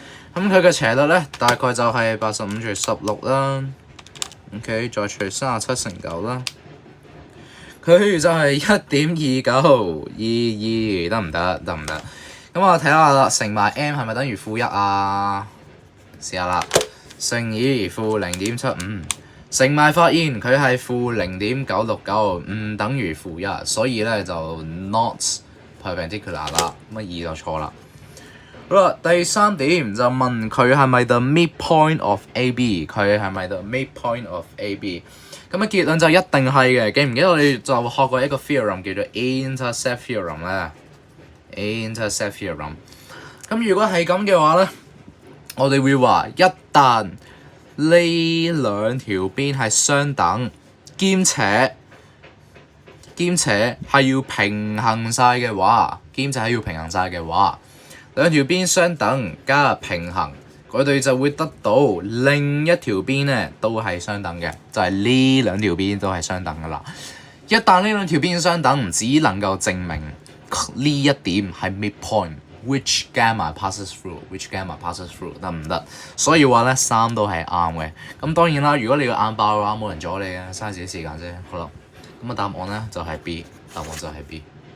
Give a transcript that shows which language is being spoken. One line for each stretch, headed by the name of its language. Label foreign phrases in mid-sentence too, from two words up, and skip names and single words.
Cantonese: 咁佢嘅斜率咧，大概就係85/16啦。OK， 再除37/9啦，佢就係1.2922，得唔得？得唔得？咁我睇下啦，乘埋 m 係咪等於-1啊？試下啦，乘以-0.75，乘埋發現佢係-0.969，唔等於-1，所以咧就
English: not perpendicular
Cantonese: 啦。咁2就錯啦。好啦，第3點就問佢係咪
English: the midpoint of AB，
Cantonese: 佢係咪
English: the midpoint of AB？
Cantonese: 咁結論就一定係嘅。記唔記得我哋就學過一個 theorem 叫做
English: intercept theorem
Cantonese: 咧？
English: intercept theorem，
Cantonese: 咁如果係咁嘅話咧，我哋會話一旦呢兩條邊係相等，兼且係要平衡晒嘅話，兩條邊相等加平衡，佢哋就會得到另一條邊咧都係相等嘅，就係呢兩條邊都係相等噶啦。一旦呢兩條邊相等，只能夠證明呢一點係 midpoint，
English: which gamma passes through，
Cantonese: 得唔得？所以話咧3都係啱嘅。咁當然啦，如果你個眼爆嘅話，冇人阻你嘅，嘥自己時間啫。好啦，咁答案咧就係 B， 答案就係 B。